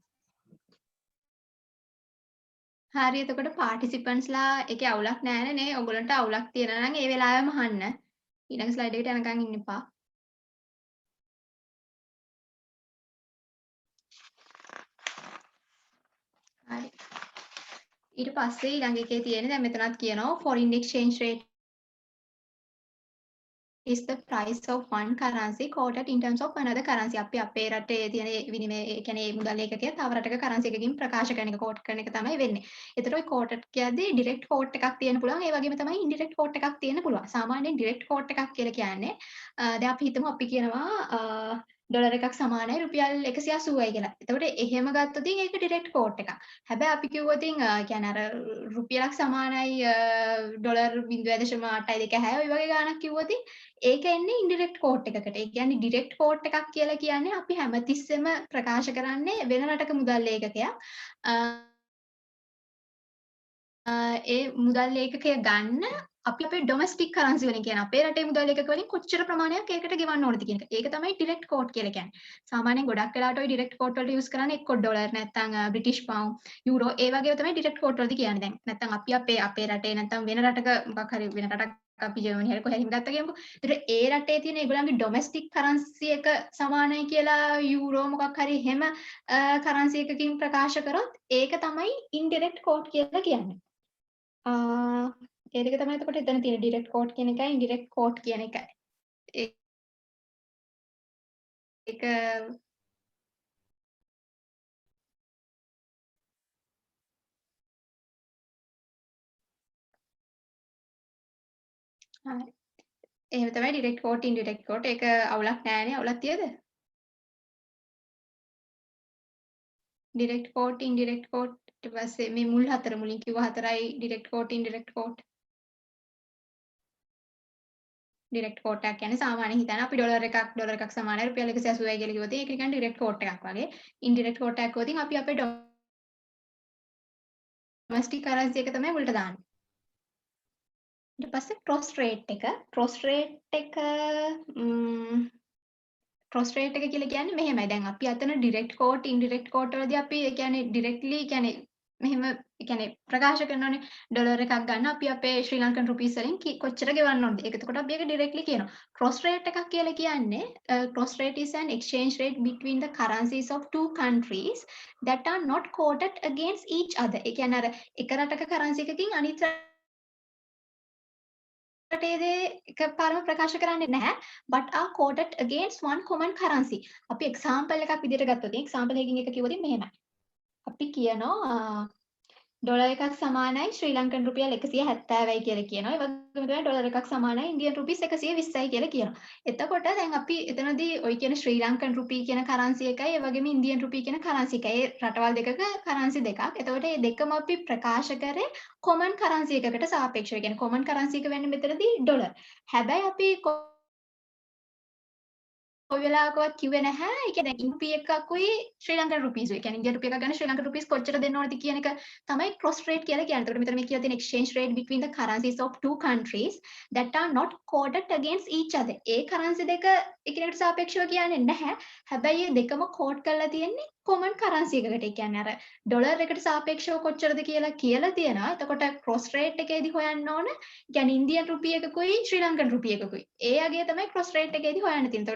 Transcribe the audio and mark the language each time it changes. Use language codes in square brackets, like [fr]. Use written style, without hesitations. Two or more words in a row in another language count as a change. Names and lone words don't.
[si] හරි එතකොට participants ලා ඒකේ අවුලක් නැහැ නේ. ඔයගොල්ලන්ට අවුලක් තියෙනවා නම් ඒ වෙලාවෙම අහන්න. ඊළඟ slide එකට යනකම් ඉන්න එපා. හරි. ඊට පස්සේ ඊළඟ එකේ තියෙන දැන් මෙතනත් කියනවා [en] foreign exchange rate is the price of one currency quoted in terms of another currency. [si] අපි අපේ රටේ තියෙන විනිමය ඒ කියන්නේ මුදල් ඒකකය තව රටක currency එකකින් ප්‍රකාශ කරන එක quote කරන එක තමයි වෙන්නේ. ඒතර ඔය quoted කියද්දී [en] direct quote [si] එකක් තියෙන්න පුළුවන්. ඒ වගේම තමයි [en] indirect quote [si] එකක් තියෙන්න පුළුවන්. සාමාන්‍යයෙන් [en] direct quote [si] එකක් කියලා කියන්නේ දැන් අපි හිතමු අපි කියනවා ඩොලර් එකක් සමානයි රුපියල් 180යි කියලා. එතකොට එහෙම ගත්තොත් ඒක [en] direct quote [si] එකක්. හැබැයි අපි කිව්වොත් කියන්නේ අර රුපියලක් සමානයි ඩොලර් 0.826 ඔය වගේ ගාණක් කිව්වොත් ඒක එන්නේ [en] indirect quote [si] එකකට. ඒ කියන්නේ [en] direct quote [si] එකක් කියලා කියන්නේ අපි හැමතිස්සෙම ප්‍රකාශ කරන්නේ වෙන රටක මුදල් ඒකකයක්. ඒ මුදල් ඒකකය ගන්න අපි අපේ [en] domestic currency [si] වලින් කියන අපේ රටේ මුදල් ඒකක වලින් කොච්චර ප්‍රමාණයක් ඒකට ගෙවන්න ඕනද කියන එක. ඒක තමයි [en] direct quote [si] කියලා කියන්නේ. සාමාන්‍යයෙන් ගොඩක් වෙලාවට ওই [en] direct quote [si] වලට use කරන්නේ එක්ක ඩොලර් නැත්නම් [en] British pound, euro [si] ඒ වගේ තමයි [en] direct quote [si] වලදී කියන්නේ. දැන් නැත්නම් අපි අපේ රටේ නැත්නම් වෙන රටක මොකක් හරි වෙන රටක් අපි ජර්මනි හරි කොහේ හරි ගත්තා කියමුකෝ. ඒතර ඒ රටේ තියෙන ඒගොල්ලන්ගේ [en] domestic currency [si] එක සමානයි කියලා යූරෝ මොකක් හරි එහෙම කරන්සි එකකින් ප්‍රකාශ කරොත් ඒක තමයි [en] indirect quote [si] කියලා කියන්නේ. ඒ දෙක තමයි එතකොට එතන තියෙන [en] direct quote [si] කියන එකයි [en] indirect quote [si] කියන එකයි. ඒක හරි. එහෙම තමයි [en] direct quote indirect quote [si] ඒක අවුලක් නෑනේ. අවුලක් තියද? [en] direct quote indirect quote [si] ඊට පස්සේ මේ මුල් හතර මුලින් කිව්ව හතරයි [en] direct quote indirect quote. direct quote [si] එකක් කියන්නේ සාමාන්‍යයෙන් හිතන්න අපි ඩොලර් එකක් සමානයි රුපියල් 180යි කියලා කිව්වොත් ඒක කියන්නේ [en] direct quote [si] එකක් වගේ. [en] indirect quote [si] එකක් වොතින් අපි අපේ [en] domestic currency [si] එක තමයි මුලට දාන්නේ. ඊට පස්සේ [en] cross rate [si] එක [en] cross rate [si] එක කියලා කියන්නේ මෙහෙමයි. දැන් අපි අතන [en] direct quote indirect quote [si] වලදී අපි ඒ කියන්නේ directly කියන්නේ මෙහෙම ඒ කියන්නේ ප්‍රකාශ කරනවානේ ඩොලර් එකක් ගන්න අපි අපේ ශ්‍රී ලංකන් රුපීස් වලින් කොච්චර ගෙවන්න ඕනද? ඒක එතකොට අපි ඒක directly කියනවා. [en] cross rate [si] එකක් කියලා කියන්නේ [en] cross rate is an exchange rate between the currencies of two countries that are not quoted against each other. [si] ඒ කියන්නේ අර එක රටක currency එකකින් අනිත් රටේ දේ එකපාරම ප්‍රකාශ කරන්නේ නැහැ [en] but are quoted against one common currency. [si] අපි example එකක් විදිහට ගත්තොත් example එකකින් එක කිව්වොත් මෙහෙමයි. අපි කියනවා ඩොලර් එකක් සමානයි ශ්‍රී ලංකන් රුපියල් 170යි කියලා කියනවා. ඒ වගේම තමයි ඩොලර් එකක් සමානයි ඉන්දියන් රුපීස් 120යි කියලා කියනවා. එතකොට දැන් අපි එතනදී ওই කියන ශ්‍රී ලංකන් රුපී කියන කරන්සි එකයි ඒ වගේම ඉන්දියන් රුපී කියන කරන්සි එකයි. ඒ රටවල් දෙකක කරන්සි දෙකක්. එතකොට මේ දෙකම අපි ප්‍රකාශ කරේ [en] common currency [si] එකකට සාපේක්ෂව. කියන්නේ [en] common currency [si] එක වෙන්නේ මෙතනදී ඩොලර්. හැබැයි අපි කොයි වෙලාවකවත් කිව්වේ නැහැ. ඒ කියන්නේ ඉන්පි එකකුයි ශ්‍රී ලංකන් රුපීස් ඒ කියන්නේ ඉන්දියන් රුපිය එකක් ගන්න ශ්‍රී ලංකන් රුපීස් කොච්චර දෙන්න ඕනද කියන එක තමයි [en] cross rate [si] කියලා කියන්නේ. ඒකට මෙතන මේ කියලා තියෙන [en] exchange rate between the currencies of two countries that are not quoted against each other. [si] ඒ currency දෙක එකිනෙකට සාපේක්ෂව කියන්නේ නැහැ. හැබැයි මේ දෙකම quote කරලා තියෙන්නේ [en] common currency [si] එකකට. ඒ කියන්නේ අර ඩොලර් එකට සාපේක්ෂව කොච්චරද කියලා තියෙනවා. එතකොට [en] cross rate [si] එකේදී හොයන්න ඕන. ඒ කියන්නේ ඉන්දියන් රුපිය එකකුයි ශ්‍රී ලංකන් රුපිය එකකුයි. ඒ අගය තමයි [en] cross rate [si] එකේදී හොයන්න තියෙන්නේ.